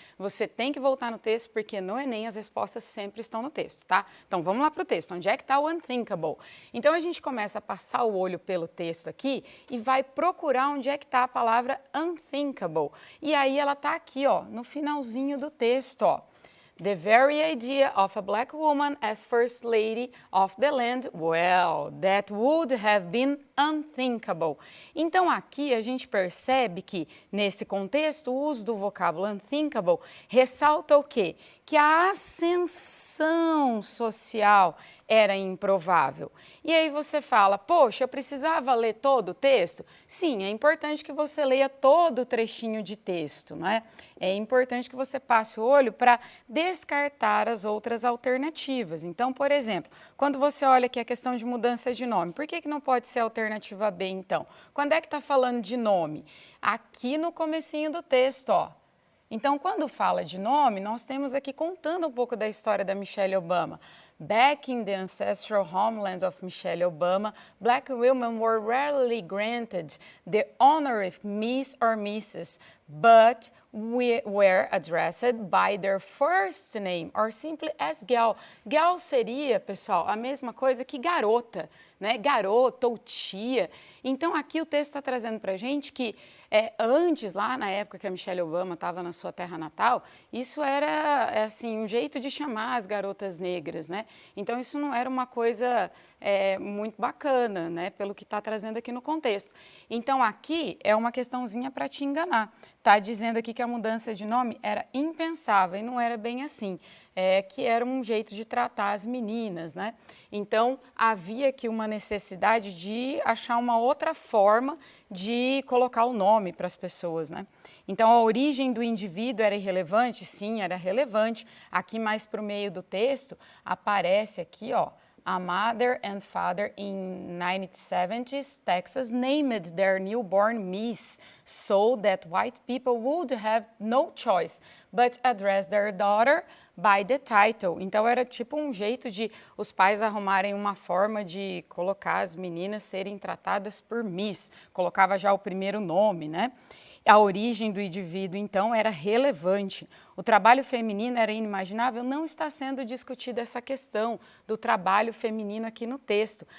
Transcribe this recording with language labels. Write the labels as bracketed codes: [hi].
[pt] Você tem que voltar no texto porque no Enem as respostas sempre estão no texto, tá? Então vamos lá para o texto. Onde é que está o unthinkable? Então a gente começa a passar o olho pelo texto aqui e vai procurar onde é que está a palavra unthinkable. E aí ela está aqui, ó, no finalzinho do texto, ó. [en] The very idea of a black woman as first lady of the land, well, that would have been unthinkable. [pt] Então aqui a gente percebe que nesse contexto o uso do vocábulo unthinkable ressalta o quê? Que a ascensão social era improvável. E aí você fala, poxa, eu precisava ler todo o texto? Sim, é importante que você leia todo o trechinho de texto, não é? É importante que você passe o olho para descartar as outras alternativas. Então, por exemplo, quando você olha aqui a questão de mudança de nome, por que não pode ser a alternativa B, então? Quando é que está falando de nome? Aqui no comecinho do texto, ó. Então, quando fala de nome, nós temos aqui contando um pouco da história da Michelle Obama. [en] Back in the ancestral homeland of Michelle Obama, black women were rarely granted the honor of Miss or Mrs., but were addressed by their first name or simply as gal. [pt] Gal seria, pessoal, a mesma coisa que garota, né? Garota ou tia. Então, aqui o texto está trazendo para a gente que antes, lá na época que a Michelle Obama estava na sua terra natal, isso era assim, um jeito de chamar as garotas negras, né? Então, isso não era uma coisa muito bacana, né? Pelo que está trazendo aqui no contexto. Então, aqui é uma questãozinha para te enganar. Está dizendo aqui que a mudança de nome era impensável e não era bem assim. Que era um jeito de tratar as meninas, né? Então, havia aqui uma necessidade de achar uma outra forma de colocar o nome para as pessoas, né? Então, a origem do indivíduo era irrelevante? Sim, era relevante. Aqui mais para o meio do texto, aparece aqui, ó, [en] a mother and father in 1970s Texas named their newborn Miss so that white people would have no choice but address their daughter by the title. [pt] Então, era tipo um jeito de os pais arrumarem uma forma de colocar as meninas serem tratadas por Miss. Colocava já o primeiro nome, né? A origem do indivíduo, então, era relevante. O trabalho feminino era inimaginável, não está sendo discutida essa questão do trabalho feminino aqui no texto.